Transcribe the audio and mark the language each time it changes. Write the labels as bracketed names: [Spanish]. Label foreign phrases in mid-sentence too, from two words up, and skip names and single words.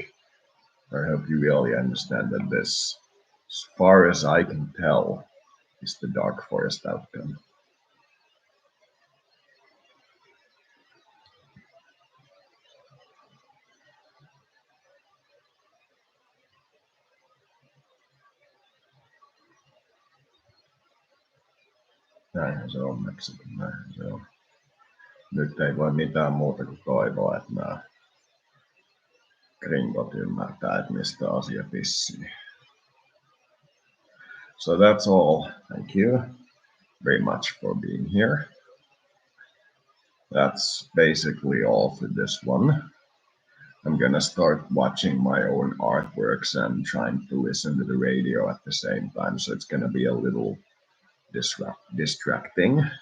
[English] I hope you really understand that this, as far as I can tell, is the dark forest outcome. [Finnish] Näinhän se on Meksikin, näinhän se on. Nyt ei voi mitään muuta kuin toivoa, että nämä gringot ymmärtää, että mistä asia pissii. [English] So that's all. Thank you very much for being here. That's basically all for this one. I'm gonna start watching my own artworks and trying to listen to the radio at the same time, so it's gonna be a little distracting.